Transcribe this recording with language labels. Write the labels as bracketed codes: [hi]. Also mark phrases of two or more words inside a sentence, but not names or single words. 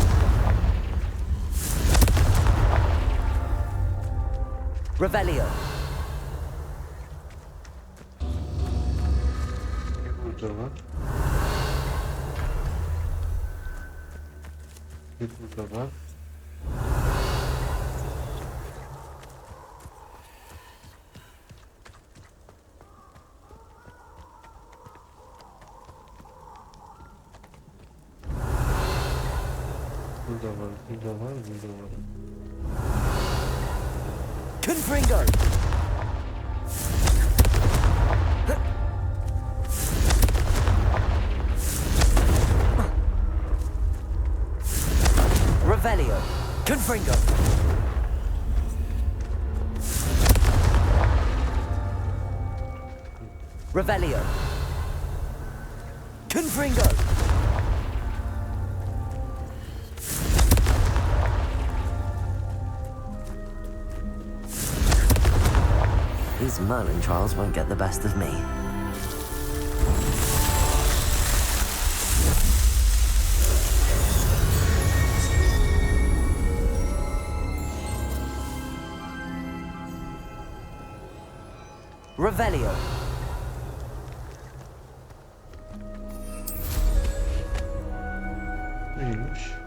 [tr] Revelio. Burada var. Bir burada var. Burada var, burada var, burada var. Confringo. Revelio. Confringo. Revelio. Confringo. [en] These Merlin trials won't get the best of me. [tr] Revelio. Neymiş?